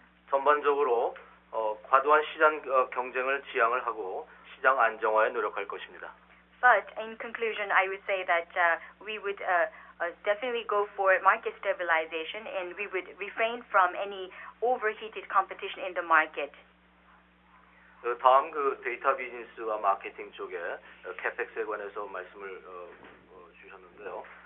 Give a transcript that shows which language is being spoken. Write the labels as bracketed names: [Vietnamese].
[Korean] 전반적으로 과도한 시장 경쟁을 지양을 하고 시장 안정화에 노력할 것입니다. [English] But in conclusion, I would say that we would definitely go for market stabilization, and we would refrain from any overheated competition in the market. [Korean] 다음 데이터 비즈니스와 마케팅 쪽에 캐펙스에 관해서 말씀을 주셨는데요.